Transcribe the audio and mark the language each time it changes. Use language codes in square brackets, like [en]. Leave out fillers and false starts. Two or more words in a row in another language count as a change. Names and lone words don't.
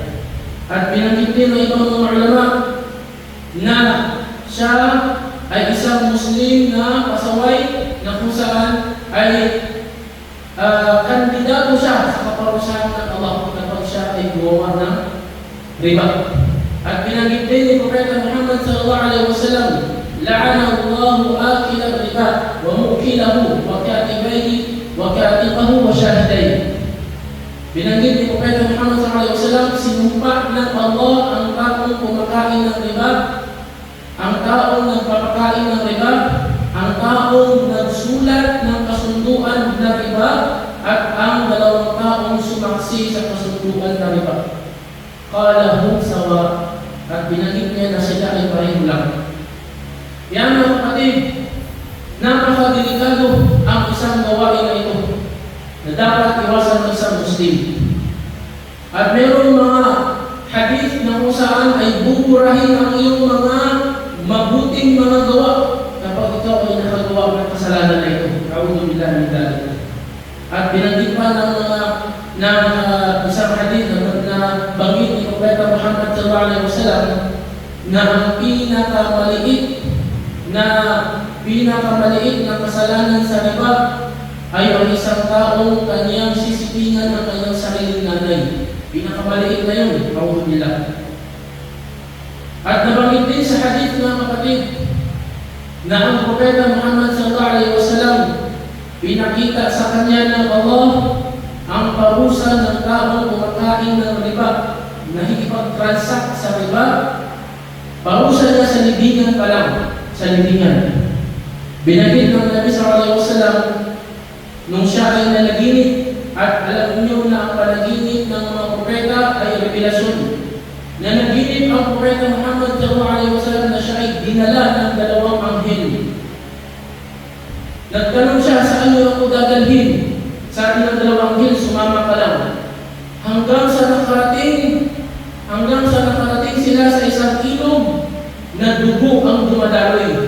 [tl] At binanggit din ng ibang mga ulama na siya ay isang Muslim na pasaway na kung saan ay kandidato siya sa kaparusahan ng Allah kapag siya ay gumawa ng riba. At binanggit din ni Propeta Muhammad [ar] صلى الله عليه وسلم لعن الله آكل الربا وموكله وكاتبيه وكاتبه وشاهديه. [tl] Binanggit ni Propeta Muhammad [ar] صلى الله عليه وسلم, [tl] sinumpa ng Allah ang taong kumakain ng riba, ang taong nagpapakain ng riba, ang taong nagsulat ng kasunduan na riba, at ang dalawang taong sumaksi sa kasunduan na riba. [ar] قال هم سواء, [tl] at binanggit niya na sila ay pareho lang. Yan mga kapatid, napakadelikado ang isang gawain na ito na dapat iwasan ng isang Muslim. At mayroong mga hadith na kung saan ay buburahin ang iyong mga mabuting mga gawa kapag ikaw ay nakagawa ng kasalanan na ito. [ar] أعوذ بالله من ذلك. [tl] At binanggit pa ng isang hadith na banggit ni Propeta Muhammad [ar] صلى الله عليه وسلم [tl] na ang pinakamaliit na kasalanan sa riba ay ang isang taong kanyang sisipingan ng kanyang sariling nanay. Pinakamaliit na yun. [ar] أعوذ بالله. [tl] At nabanggit din sa hadith ng kapatid na ang Propeta Muhammad [ar] صلى الله عليه وسلم [tl] pinakita sa kanya ng Allah ang parusa ng taong kumakain ng riba, na hikipag-transact sa riba. Parusa niya sa libingan pa lang, sa libingan. Binanggit ng Nabi [ar] صلى الله عليه وسلم [tl] nung siya ay nalaginip, at alam niyo na ang panaginip ng mga propeta ay revelasyon. Na naginip ang Propeta Muhammad [ar] صلى الله عليه وسلم [tl] na siya ay dinala ng dalawang anghel. Nagtanong siya, saan niyo ako dadalhin? Sabi ng dalawang anghel, sumama ka lang. Hanggang sa nakarating sila sa isang ilog na dugo ang dumadaloy.